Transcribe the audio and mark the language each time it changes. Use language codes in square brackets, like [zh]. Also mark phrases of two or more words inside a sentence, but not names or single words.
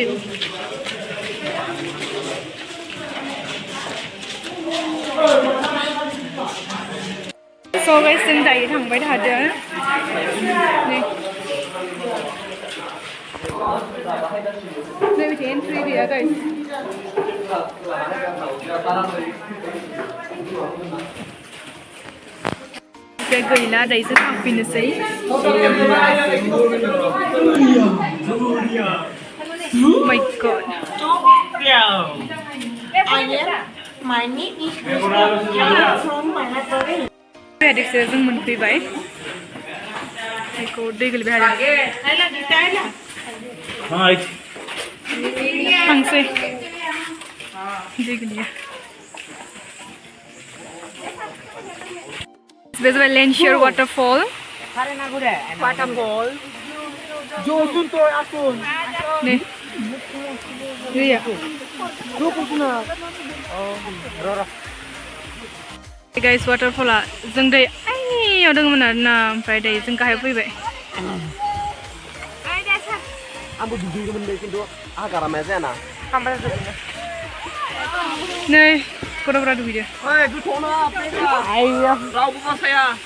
[en] so guys [brx] जों दायो थांबाय थादों नै बिथिं एन्ट्रि गैया गाइस ओमफ्राय गैला दायो जों थांफिननोसै [en] my god [brx] बेदिकसो जों मोनफैबाय बेखौ दै गोलैबाय थांसै दै गोलैया बे जाबाय लेन्सियर वाटारफल नै Iya. [en] Guys, waterfall [brx] जों दै आइयाव दङमोन आरोना ओमफ्राय दायो जों गाहायाव फैबाय आंबो दुगैगौमोन दे खिन्थु आहा गारामाया जायाना नै गथ'फ्रा दुगैदो ओइ गोथौना आइया रावबो बासाया